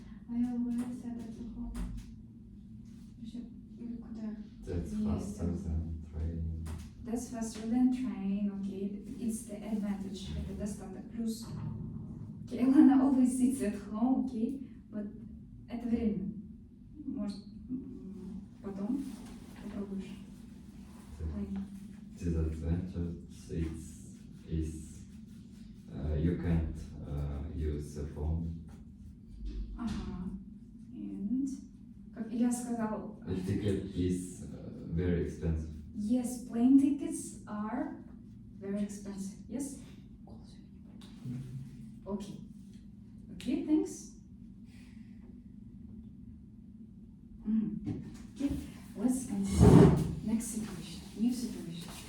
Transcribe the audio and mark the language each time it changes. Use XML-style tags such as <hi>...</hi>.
<en>I always said at home.</en> <ru>Куда?</ru> <en>That's Yes. faster than train. That's faster than train, okay, it's the advantage,</en> <ru>это достаток, плюс.</ru> <en>Okay, Elena always sits at home, okay, but</en> <ru>это время. Может, потом попробуешь.</ru> <en>Disadvantage is you can't use the phone.</en> <ru>Ага. And, как Илья сказал,</ru> <en>The ticket is very expensive. yes, plane tickets are very expensive, yes? Okay. Okay, thanks. Okay, let's continue. Next situation, new situation.</en>